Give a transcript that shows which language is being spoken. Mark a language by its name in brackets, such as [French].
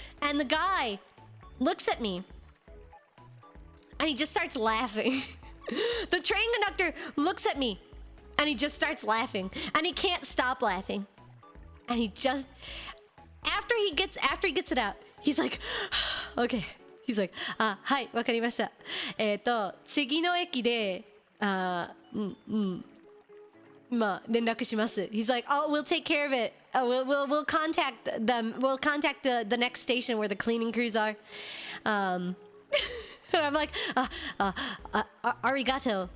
[English] And the guy looks at me and he just starts laughing. The train conductor looks at me and he just starts laughing. And he can't stop laughing. And he just, after he gets it out, he's like, okay. He's like, [Japanese] はい、わかりました。次の駅で、まあ、連絡します。 [English] He's like, oh, we'll take care of it. We'll contact them. We'll contact the next station where the cleaning crews are. And I'm like, arigato.